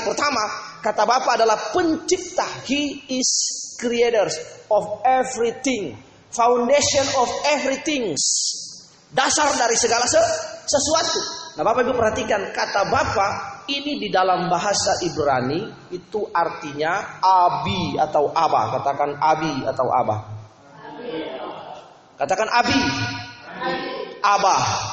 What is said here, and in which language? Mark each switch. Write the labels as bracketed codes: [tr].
[id] Pertama, kata Bapa adalah pencipta. [en] He is creator of everything. Foundation of everything. [id] Dasar dari segala sesuatu. Nah, Bapak Ibu perhatikan kata Bapa ini di dalam bahasa Ibrani itu artinya Abi atau Aba. Katakan Abi atau Aba. Katakan Abi. Abah.